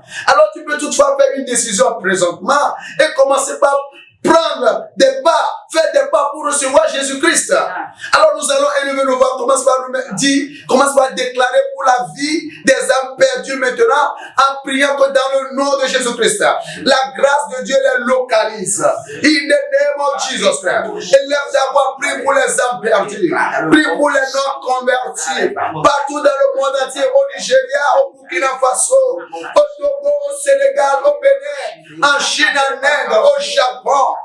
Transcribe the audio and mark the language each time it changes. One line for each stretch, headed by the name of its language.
French: Alors tu peux toutefois faire une décision présentement et commencer par prendre des pas, faire des pas pour recevoir Jésus-Christ. Alors nous allons élever nos voix, commence par déclarer pour la vie des âmes perdues maintenant, en priant que dans le nom de Jésus-Christ, la grâce de Dieu les localise.
English: In the name of Jesus Christ.
French: Élève d'avoir prié pour les âmes perdues, prie pour les non convertis, partout dans le monde entier, au Nigeria, au Burkina Faso, au Togo, au Sénégal, au Bénin, en Chine, en Inde, au Japon.